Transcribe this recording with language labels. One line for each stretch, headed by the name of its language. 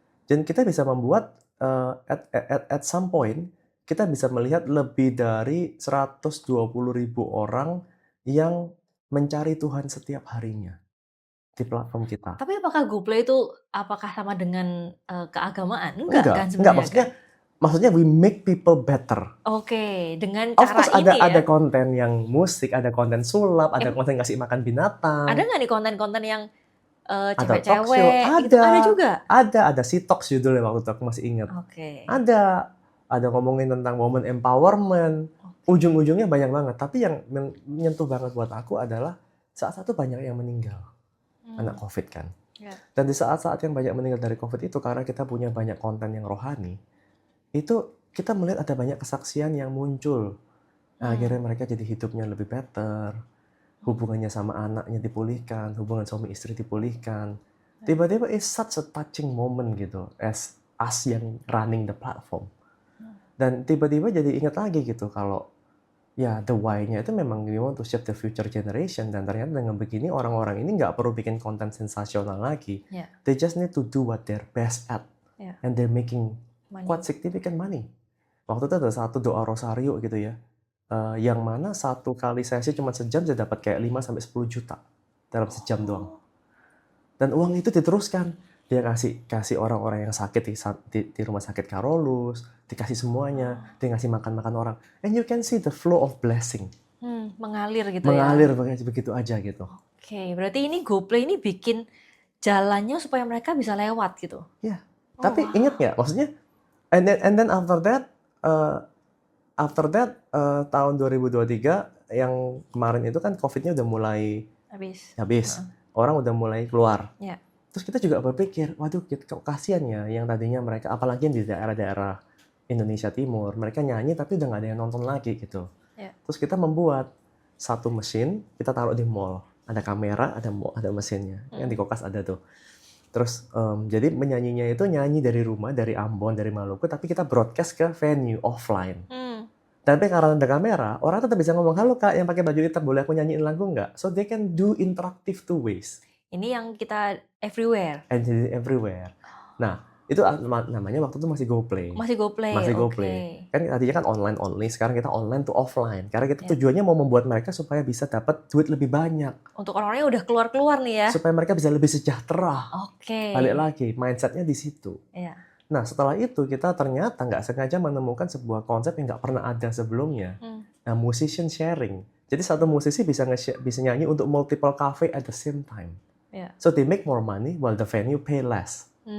Indonesian: Dan kita bisa membuat
English: at some point
Indonesian: kita bisa melihat lebih dari 120.000 orang yang mencari Tuhan setiap harinya di platform kita. Tapi apakah GoPlay itu apakah sama dengan keagamaan? Enggak kan Enggak, sebenarnya maksudnya
English: we make people better.
Indonesian: Oke, dengan
English: Of
Indonesian: cara
English: course
Indonesian: ini ada ya. konten yang musik, ada konten sulap, ada konten ngasih makan binatang. Ada nggak nih konten-konten yang Ada talk show, cewek-cewek? Itu ada juga. Ada Sitox judulnya waktu itu aku masih ingat. Oke. Ada ngomongin tentang woman empowerment. Ujung-ujungnya banyak banget. Tapi yang menyentuh banget buat aku adalah saat-saat itu banyak yang meninggal. Anak COVID kan. Ya. Dan di saat-saat yang banyak meninggal dari COVID itu, karena kita punya banyak konten yang rohani, itu kita melihat ada banyak kesaksian yang muncul. Nah, akhirnya mereka jadi hidupnya lebih better. Hubungannya sama anaknya dipulihkan, hubungan suami istri dipulihkan.
English: Tiba-tiba it's such a touching moment gitu, as us yang running the platform.
Indonesian: Dan tiba-tiba jadi ingat lagi gitu kalau ya the why-nya itu memang
English: we want to shape the future generation.
Indonesian: Dan ternyata dengan begini orang-orang ini nggak perlu bikin konten sensasional lagi.
English: Yeah. They just need to do what they're best at. Yeah. And they're making Money. quite significant money.
Indonesian: Waktu itu ada satu doa rosario gitu ya. Yang mana satu kali sesi cuma sejam saya dapat kayak 5-10 juta dalam sejam doang. Dan uang itu diteruskan. Dia kasih orang-orang yang sakit di rumah sakit Karolus, dikasih semuanya, dia ngasih makan-makan orang.
English: And you can see the flow of blessing.
Indonesian: Mengalir gitu Mengalir ya. begitu aja gitu. Oke, berarti ini GoPlay ini bikin jalannya supaya mereka bisa lewat gitu. Ya, tapi ingat nggak? Maksudnya,
English: and then after that
Indonesian: tahun 2023 yang kemarin itu kan COVID-nya udah mulai habis. Orang udah mulai keluar. Ya. Terus kita juga berpikir, waduh kasihan ya yang tadinya mereka, apalagi yang di daerah-daerah Indonesia Timur, mereka nyanyi tapi udah nggak ada yang nonton lagi gitu. Ya. Terus kita membuat satu mesin, kita taruh di mall. Ada kamera, ada mesinnya. Yang di Kokas ada tuh. Terus jadi menyanyinya itu nyanyi dari rumah, dari Ambon, dari Maluku, tapi kita broadcast ke venue offline. Tapi karena ada kamera, orang tetap bisa ngomong, halo kak yang pakai baju hitam, boleh aku nyanyiin lagu nggak?
English: So they can do interactive two ways.
Indonesian: Ini yang kita everywhere.
English: And everywhere.
Indonesian: Nah, itu namanya waktu itu masih GoPlay. Masih GoPlay. Masih GoPlay. Kan tadinya kan online only, sekarang kita online to offline. Karena kita tujuannya mau membuat mereka supaya bisa dapat duit lebih banyak. Untuk orang-orang yang udah keluar-keluar nih ya. Supaya mereka bisa lebih sejahtera. Oke. Balik lagi, mindsetnya di situ. Iya. Nah, setelah itu kita ternyata nggak sengaja menemukan sebuah konsep yang nggak pernah ada sebelumnya. Nah, musician sharing. Jadi satu musisi bisa nyanyi untuk
English: multiple cafe at the same time. Yeah. So they make more money while the venue pay less.